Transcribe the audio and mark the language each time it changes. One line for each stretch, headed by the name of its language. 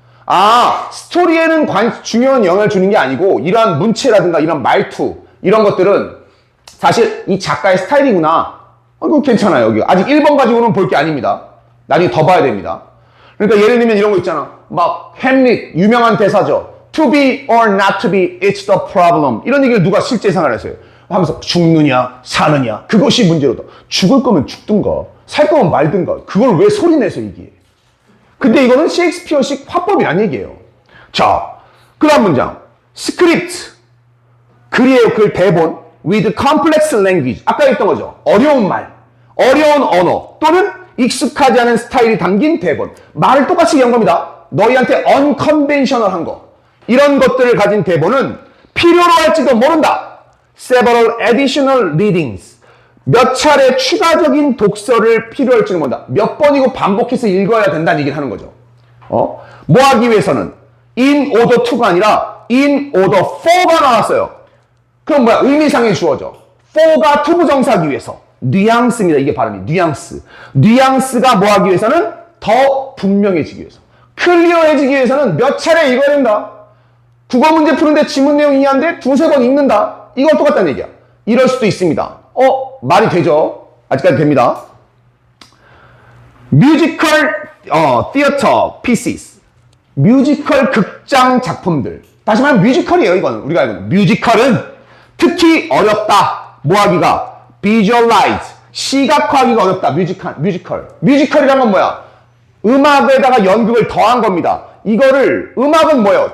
Korean: 아, 스토리에는 중요한 영향을 주는 게 아니고 이러한 문체라든가 이런 말투 이런 것들은 사실 이 작가의 스타일이구나. 이거 괜찮아요. 여기 아직 1번 가지고는 볼 게 아닙니다. 나중에 더 봐야 됩니다. 그러니까 예를 들면 이런 거 있잖아. 막 햄릿 유명한 대사죠.
English: To be or not to be, it's the problem.
Korean: 이런 얘기를 누가 실제 생활을 했어요. 하면서 죽느냐 사느냐 그것이 문제로다. 죽을 거면 죽든가 살 거면 말든가 그걸 왜 소리내서 얘기해. 근데 이거는 셰익스피어식 화법이란 얘기예요. 자, 그 다음 문장. 스크립트. 글이에요. 글 대본.
English: With complex language.
Korean: 아까 했던 거죠. 어려운 말. 어려운 언어. 또는 익숙하지 않은 스타일이 담긴 대본. 말을 똑같이 얘기한 겁니다. 너희한테 unconventional한 거. 이런 것들을 가진 대본은 필요로 할지도 모른다.
English: Several additional readings.
Korean: 몇 차례 추가적인 독서를 필요할지는 모른다. 몇 번이고 반복해서 읽어야 된다는 얘기를 하는 거죠. 뭐 하기 위해서는 in order to가 아니라 in order for가 나왔어요. 그럼 뭐야? 의미상의 주어죠. for가 투부정사하기 위해서. 뉘앙스입니다. 이게 발음이. 뉘앙스. 뉘앙스가 뭐 하기 위해서는 더 분명해지기 위해서. 클리어해지기 위해서는 몇 차례 읽어야 된다. 국어 문제 푸는데 지문 내용 이해하는데 두세 번 읽는다. 이건 똑같다는 얘기야. 이럴 수도 있습니다. 말이 되죠. 아직까지 됩니다.
English: 뮤지컬 theater pieces.
Korean: 뮤지컬 극장 작품들. 다시 말하면 뮤지컬이에요. 이거는 우리가 알고 있는 뮤지컬은 특히 어렵다. 뭐 하기가? visualize. 시각화하기가 어렵다. 뮤지컬이란 건 뭐야? 음악에다가 연극을 더한 겁니다. 이거를 음악은 뭐예요?